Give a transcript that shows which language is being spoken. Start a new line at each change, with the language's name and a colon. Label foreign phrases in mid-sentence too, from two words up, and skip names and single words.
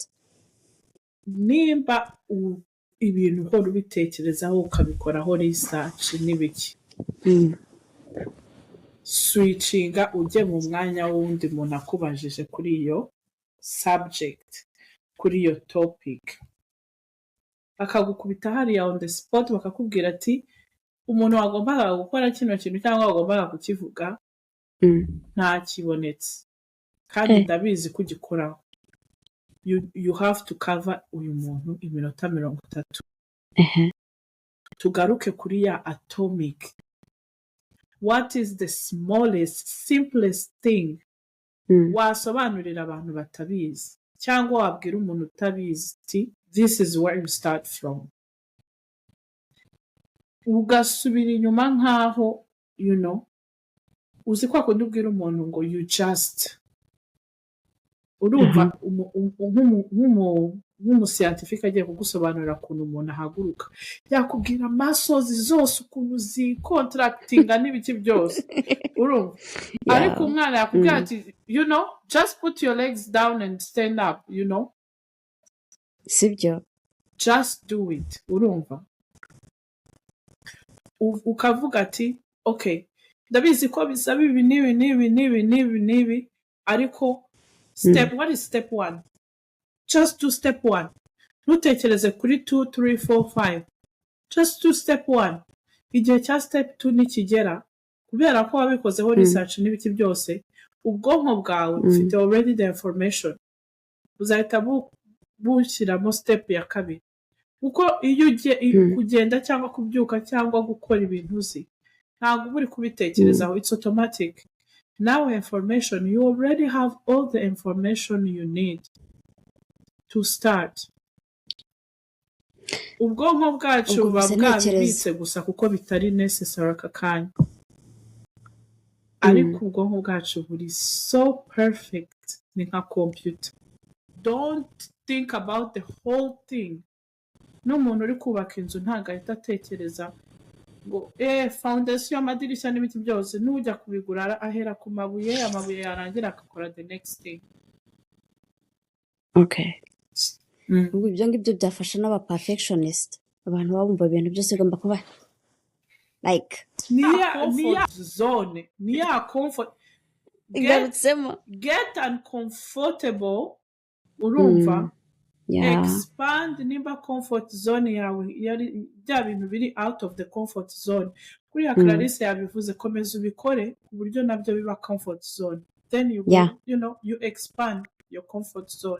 Kinyarwanda: Nimba ibintu uhora ubitekerezaho ukabikoraho research n'ibiki. Switchinga ujye mu mwanya w'undi muntu akubajije kuri iyo subject, kuri iyo topic. Bakagukubita hariya
English: on the spot
Kinyarwanda: bakakubwira ati umuntu wagombaga gukora kino kintu cyangwa wagombaga kukivuga nta kibonetse kandi ndabizi ko ugikoraho.
English: You have to cover
Kinyarwanda: uyu muntu iminota 30. Tugaruke kuri ya atomic.
English: What is the smallest, simplest thing
Kinyarwanda: wasobanurira abantu batabizi cyangwa wabwira umuntu utabizi ati
English: this is where you start from.
Kinyarwanda: Ugasubira inyuma nkaho uzi ko akunda ubwira umuntu ngo
English: you just
Kinyarwanda: urumva nk'umuscientifique agiye kugusobanurira ukuntu umuntu ahaguruka yakubwira muscles zose ukuntu zicontractinga n'ibiki byose urumva ariko umwana yakubwira ati
English: just put your legs down and stand up
Kinyarwanda: sibyo
English: just do it
Kinyarwanda: urumva ukavuga ati okay ndabizi ko bisaba ibi n'ibi ariko
English: what is step 1? Just do step 1.
Kinyarwanda: Ntutekereze kuri 2, 3, 4, 5.
English: Just do step 1.
Kinyarwanda: Igihe cya step 2 nikigera kubera ko wabikozeho research n'ibiki byose ubwonko bwawe ufite
English: already the information
Kinyarwanda: uzahita bushyiramo step ya 2 kuko iyo ugiye kugenda cyangwa kubyuka cyangwa gukora ibintu uzi ntabwo uri kubitekerezaho
English: it's automatic. Now information, you already have all the information you need to start.
Kinyarwanda: Ubwonko bwacu buba bwabibitse gusa kuko bitari necessary aka kanya. Ariko ubwonko bwacu buri
English: so perfect
Kinyarwanda: ni nka computer.
English: Don't think about the whole thing.
Kinyarwanda: N'umuntu uri kubaka inzu ntabwo ahita atekereza ngo foundation y'amadirishya n'ibiti byose nujya kubigura ahera ku amabuye yarangira akakora
English: the next thing. Okay.
Kinyarwanda: Ubwo ibyo ngibyo byafasha n'aba perfectionist abantu babumva ibintu byose bigomba kuba like niya zone niya
English: comfort get uncomfortable
Kinyarwanda: urumva expand nimba
English: comfort zone
Kinyarwanda: yawe yari bya bintu biri
English: out of the comfort zone
Kinyarwanda: kuri ya Clarisse yabivuze komeza ubikore ku buryo nabyo biba
English: comfort zone then you you expand your comfort zone.